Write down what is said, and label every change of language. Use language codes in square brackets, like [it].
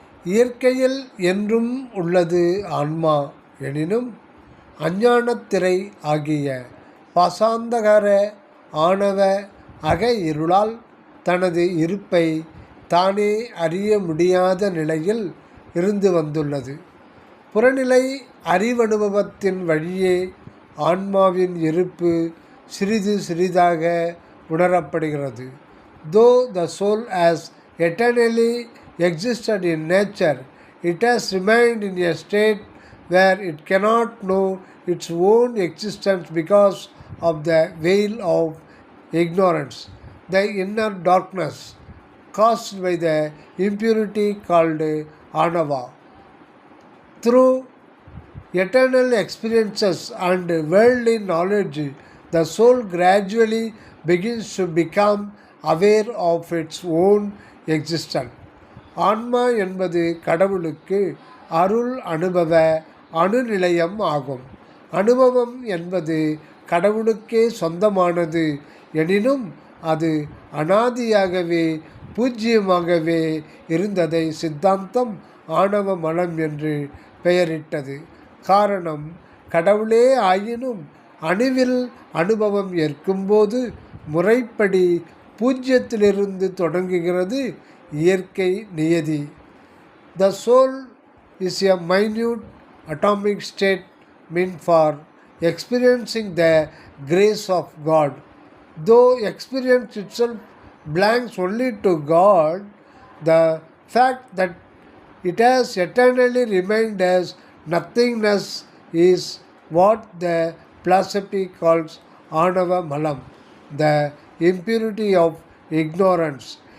[ta] இயற்கையில் என்றும் உள்ளது ஆன்மா எனினும் அஞ்ஞானத்திரை ஆகிய பாசாந்தகர ஆணவ அக இருளால் தனது இருப்பை தானே அறிய முடியாத நிலையில் இருந்து வந்துள்ளது. புறநிலை அறிவனுபவத்தின் வழியே ஆன்மாவின் இருப்பு சிறிது சிறிதாக உணரப்படுகிறது. [en] Though the soul has eternally existed in nature, it has remained in a state where it cannot know its own existence because of the veil of ignorance, the inner darkness caused by the impurity called anava. Through eternal experiences and worldly knowledge, the soul gradually begins to become aware of its own existence. [ta] ஆன்மா என்பது கடவுளுக்கு அருள் அனுபவ அணுநிலையம் ஆகும். அனுபவம் என்பது கடவுளுக்கே சொந்தமானது எனினும் அது அனாதியாகவே பூஜ்யமாகவே இருந்ததை சித்தாந்தம் ஆணவ மலம் என்று பெயரிட்டது. காரணம் கடவுளே ஆயினும் அணுவில் அனுபவம் ஏற்கும்போது முறைப்படி பூஜ்யத்திலிருந்து தொடங்குகிறது இயற்கை நியதி. [en] The soul is a minute atomic state meant for experiencing the grace of God. Though experience itself belongs only to God, the fact that it has eternally remained as nothingness is what the philosophy calls Anava Malam, the impurity of ignorance.